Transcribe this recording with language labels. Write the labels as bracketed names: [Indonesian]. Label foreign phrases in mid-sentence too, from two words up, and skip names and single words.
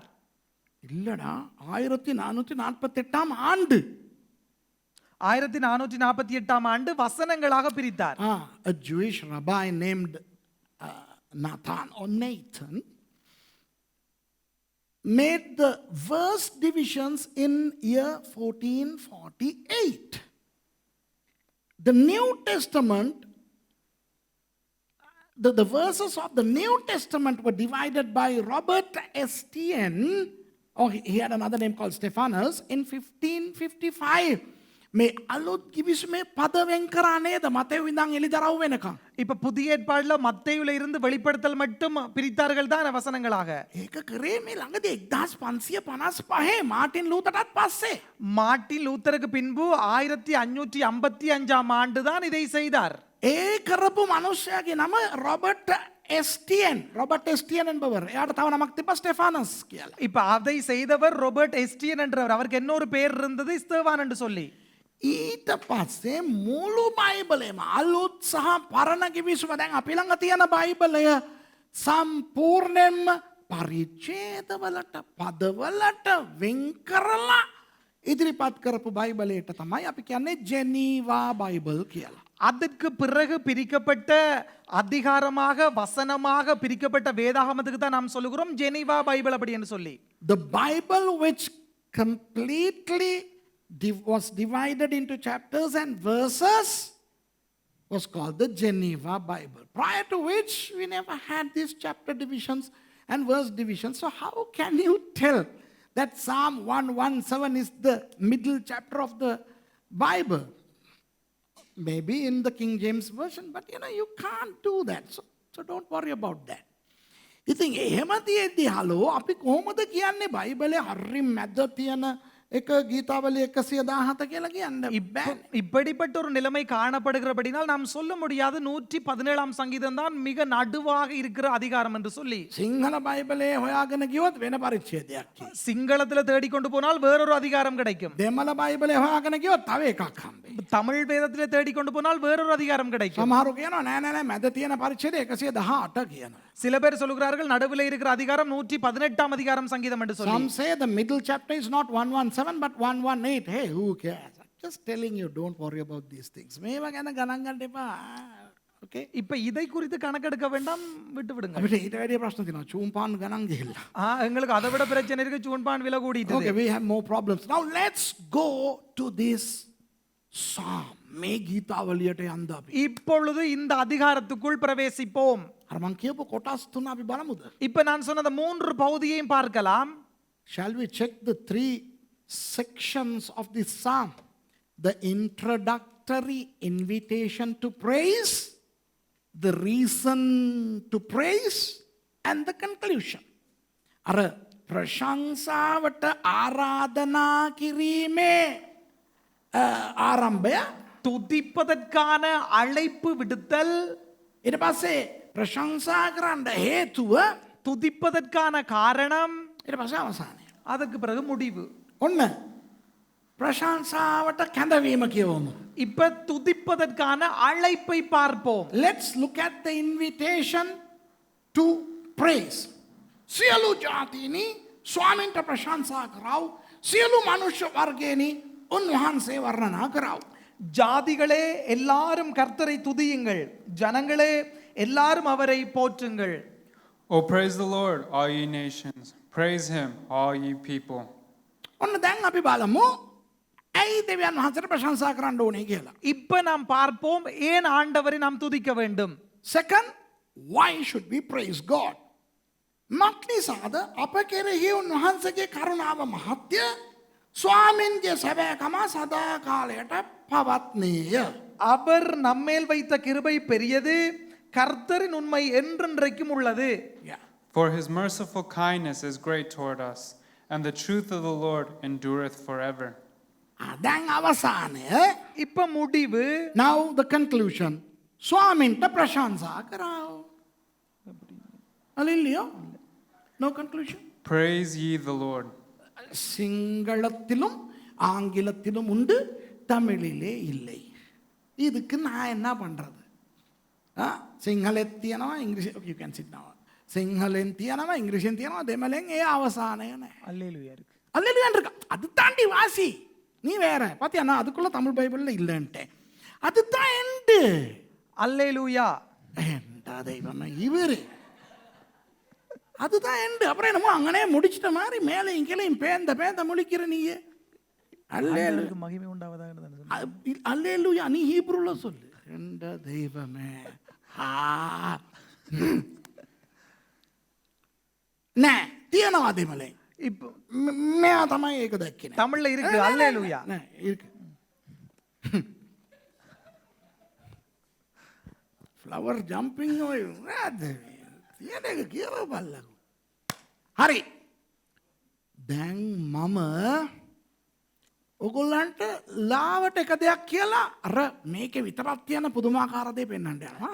[Tamil] இல்லடா 1448ஆம் ஆண்டு. 1448ஆம் ஆண்டு வசனங்களாக பிரித்தார். [English] A Jewish rabbi named Nathan or Nathan made the verse divisions in year 1448. The New Testament, the verses of the New Testament were divided by Robert Estienne, or he had another name called Stephanus, in 1555. [Sinhala] මේ අලුත් කිවිසුමේ පද වෙන් කරා නේද මතෙව් ඉඳන් එලිදරව් වෙනකම්. [Tamil] இப்ப புதிய ஏற்பாடுல மத்தேயுல இருந்து வெளிப்படுத்தல் மட்டும் பிரித்தார்கள் தான் வசனங்களாக. [Sinhala] ඒක කරේ මේ ළඟදී 1555 මාටින් ලූතරටත් පස්සේ. [Tamil] மார்ட்டின் லூத்தருக்கு பின்பு 1555ஆம் ஆண்டு தான் இதை செய்தார். [Sinhala] ඒ කරපු මිනිසයාගේ නම රොබර්ට් එස්ටියන්. රොබර්ට් එස්ටියන් என்பவர். එයාට තව නමක් තිබ්බා ස්ටෙෆානස් කියලා. [Tamil] இப்ப அதை செய்தவர் ரோபர்ட் எஸ்டியன் என்றவர். அவருக்கு இன்னொரு பேர் இருந்தது, ஸ்தேவான் என்று சொல்லி. [Sinhala] ඊට පස්සේ මුළු බයිබලෙම අලුත් සහ පරණ කිවිසුම දැන් අපි ළඟ තියෙන බයිබලය සම්පූර්ණයෙන්ම පරිච්ඡේදවලට පදවලට වෙන් කරලා ඉදිරිපත් කරපු බයිබලයට තමයි අපි කියන්නේ ජෙනීවා බයිබල් කියලා. [Tamil] அதற்கு பிறகு பிரிக்கப்பட்ட அதிகாரமாக வசனமாக பிரிக்கப்பட்ட வேதாகமத்துக்கு தான் நாம் சொல்லுகிறோம் ஜெனீவா பைபிள் அப்படி என்று சொல்லி. [English] The Bible which completely was divided into chapters and verses was called the Geneva Bible. Prior to which we never had these chapter divisions and verse divisions. So how can you tell that Psalm 117 is the middle chapter of the Bible? Maybe in the King James Version, but you can't do that. So don't worry about that. [Sinhala] ඉතින් එහෙම තියෙද්දි හලෝ අපි කොහොමද කියන්නේ බයිබලේ හරි මැද තියෙන එක ගීතාවලිය 117 කියලා කියන්න බෑ. [Tamil] இப்படிப்பட்ட ஒரு நிலைமை காணப்படுகிறபடினால் நாம் சொல்ல முடியாது 117ஆம் சங்கீதம் தான் மிக நடுவாக இருக்கிற அதிகாரம் என்று சொல்லி. [Sinhala] සිංහල බයිබලේ හොයාගෙන ගියොත් වෙන පරිච්ඡේදයක් කියයි. [Tamil] சிங்களத்துல தேடி கொண்டு போனால் வேறொரு அதிகாரம் கிடைக்கும். [Sinhala] දෙමළ බයිබලේ හොයාගෙන ගියොත් තව එකක් හම්බෙයි. [Tamil] தமிழ் வேதத்திலே தேடி கொண்டு போனால் வேறொரு அதிகாரம் கிடைக்கும். [Sinhala] සමහරු කියනවා නෑ නෑ මැද තියෙන පරිච්ඡේදය 118 කියනවා. [Tamil] சில பேர் சொல்கிறார்கள் நடுவில் இருக்கிற அதிகாரம் 118ஆம் அதிகாரம் சங்கீதம் என்று சொல்லி. [English] Some say the middle chapter is not 117 but 118. Hey, who cares? I'm just telling you, don't worry about these things. [Sinhala] මේවා ගැන ගණන් ගන්න එපා. [English] Okay? [Tamil] இப்ப இதை குறித்து கணக்கெடுக்க வேண்டாம், விட்டு விடுங்க. [Sinhala] අපිට ඊට වැඩි ප්‍රශ්න තියෙනවා. චූම්පාන් ගණන් ගිහිල්ලා. [Tamil] எங்களுக்கு அதை விட பிரச்சனை இருக்கு, சூன்பான் விலை கூடிட்டு. [English] Okay, we have more problems. Now let's go to this psalm. [Sinhala] මේ ගීතාවලියට යන්න අපි. [Tamil] இப்பொழுது இந்த அதிகாரத்துக்குள் பிரவேசிப்போம். [Sinhala] අර මං කියපු කොටස් තුන අපි බලමුද? [Tamil] இப்ப நான் சொன்ன அந்த 3 பகுதியையும் பார்க்கலாம். [English] Shall we check the 3 sections of this psalm? The introductory invitation to praise, the reason to praise, and the conclusion. [Sinhala] අර ප්‍රශංසාවට ආරාධනා කිරීමේ ආරම්භය, [Tamil] துதிப்பதற்கான அழைப்பு விடுத்தல், [Sinhala] ඊට පස්සේ ප්‍රශංසා කරන්න හේතුව, [Tamil] துதிப்பதற்கான காரணம், [Sinhala] ඊට පස්සේ අවසානය. [Tamil] அதற்கு பிறகு முடிவு. [Sinhala] ඔන්න ප්‍රශංසාවට කැඳවීම කියවමු. [Tamil] இப்ப துதிப்பதற்கான அழைப்பை பார்ப்போம். [English] Let's look at the invitation to praise. [Sinhala] සියලු ජාතීනි ස්වාමින්ට ප්‍රශංසා කරව, සියලු මනුෂ්‍ය වර්ගයනි උන්වහන්සේ වර්ණනා කරව. [Tamil] ஜாதிகளே எல்லாரும் கர்த்தரை துதியுங்கள், ஜனங்களே எல்லாரும் அவரை போற்றுங்கள். [English] Oh, praise the Lord, all ye nations. Praise him, all ye people. [Sinhala] ඔන්න දැන් අපි බලමු ඇයි දෙවියන් වහන්සේට ප්‍රශංසා කරන්න ඕනේ කියලා. [Tamil] இப்ப நாம் பார்ப்போம் ஏன் ஆண்டவரை நாம் துதிக்க வேண்டும். [English] Second, why should we praise God? [Sinhala] මක්නිසාද අප කෙරෙහි උන්වහන්සේගේ කරුණාව මහත්ය, ස්වාමින්ගේ සැබෑකම සදා කාලයට පවත්නේය. [Tamil] அவர் நம்மேல் வைத்த கிருபை பெரியது, கர்த்தரின் உண்மை என்றென்றைக்கும் உள்ளது. [English] Yeah. For his merciful kindness is great toward us, and the truth of the Lord endureth forever. [Sinhala] දැන් අවසානය. [Tamil] இப்ப முடிவு. [English] Now the conclusion. [Sinhala] ස්වාමින්ට ප්‍රශංසා කරාව. [English] Hallelujah. No conclusion. Praise ye the Lord. [Tamil] சிங்களத்திலும் ஆங்கிலத்திலும் உண்டு, தமிழிலே இல்லை. இதுக்கு நான் என்ன பண்றது? [Sinhala] සිංහලෙත් තියනවා ඉංග්‍රීසි. [English] you can sit now. [Sinhala] සිංහලෙන් තියනවා ඉංග්‍රීසියෙන් තියනවා දෙමළෙන් ඒ අවසානය නැහැ. [Tamil] அல்லேலூயா இருக்கு. அல்லேலூயா இருக்கு. அது தாண்டி வாசி. நீ வேற பாத்தியா, நான் அதுக்குள்ள தமிழ் பைபிள்ல இல்லைன்ட்டேன். அதுதான் எண்டு. அல்லேலூயா. ஏண்டா தெய்வமே இவரு, அதுதான் எண்டு. அப்புறம் என்னமோ அங்கனே முடிச்சிட்ட மாதிரி மேலையும் கீழையும் பேந்த முழிக்கிற நீயே. அல்லேலூயா மகிமை உண்டாவதாக சொன்னேன். அல்லேலூயா நீ ஹீப்ரூல சொல்லு. எண்டா தெய்வமே. [Sinhala] නෑ තියෙනවා දෙමළෙන්. [Tamil] இப்போ [Sinhala] මෙයා තමයි ඒක දැක්කේ. [Tamil] தமிழ்ல இருக்கு அல்லேலூயா. [Sinhala] නෑ ඉருக்கு. ෆ්ලවර් ජම්පින් ඔය නේද? තියෙන එක කියව බලන්න. හරි. දැන් මම ඔගොල්ලන්ට ලාවට එක දෙයක් කියලා අර මේකේ විතරක් තියෙන පුදුමාකාර දේ පෙන්වන්න යනවා.